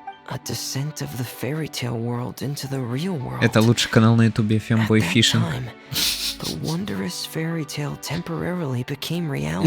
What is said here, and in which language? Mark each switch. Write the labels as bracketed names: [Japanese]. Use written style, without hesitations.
[English] A descent of the fairy tale world into the real world. [Russian] Это лучший канал на ютубе Femboy Fishing. [English] The wondrous fairy tale temporarily became reality.